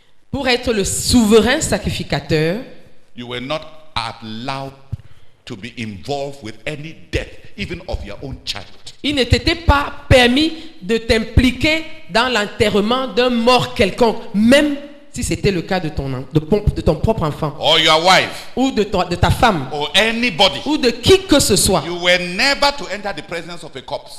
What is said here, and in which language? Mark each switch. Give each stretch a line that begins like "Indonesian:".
French: pour être le souverain sacrificateur,
English: you were not allowed to be involved with any death, even of your own child.
French: il ne t'était pas permis de t'impliquer dans l'enterrement d'un mort quelconque, même si c'était le cas de ton propre enfant,
English: or your wife,
French: ou de ta femme,
English: or anybody.
French: ou de qui que ce soit.
English: You were never to enter the presence of a corpse.